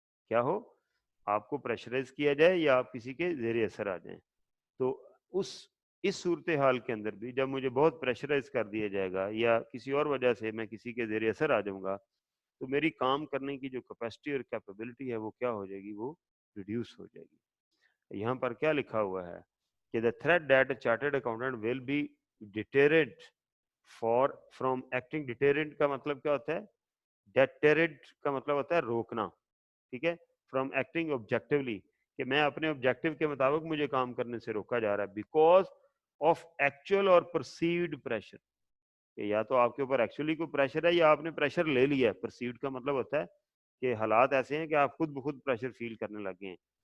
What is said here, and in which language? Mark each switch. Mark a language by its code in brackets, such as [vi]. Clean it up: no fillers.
[ur] کیا ہو؟ آپ کو پریشرائز کیا جائے یا آپ کسی کے زیر اثر آ جائیں. تو اس صورتحال کے اندر بھی جب مجھے بہت پریشرائز کر دیا جائے گا یا کسی اور وجہ سے میں کسی کے زیر اثر آ جاؤں گا تو میری کام کرنے کی جو کیپیسٹی اور کیپیبلٹی ہے وہ کیا ہو جائے گی؟ وہ ریڈیوس ہو جائے گی. یہاں پر کیا لکھا ہوا ہے کہ [en] the threat that a chartered accountant will be deterrent from acting. [ur] deterrent کا مطلب کیا ہوتا ہے؟ deterrent کا مطلب ہوتا ہے روکنا. ٹھیک ہے، [en] from acting objectively [ur] کہ میں اپنے آبجیکٹو کے مطابق مجھے کام کرنے سے روکا جا رہا ہے بیکاز آف ایکچوئل اور پرسیوڈ پریشر. کہ یا تو آپ کے اوپر ایکچولی کوئی پریشر ہے یا آپ نے پریشر لے لیا ہے. پرسیوڈ کا مطلب ہوتا ہے کہ حالات ایسے ہیں کہ آپ خود بخود پریشر فیل کرنے لگے ہیں.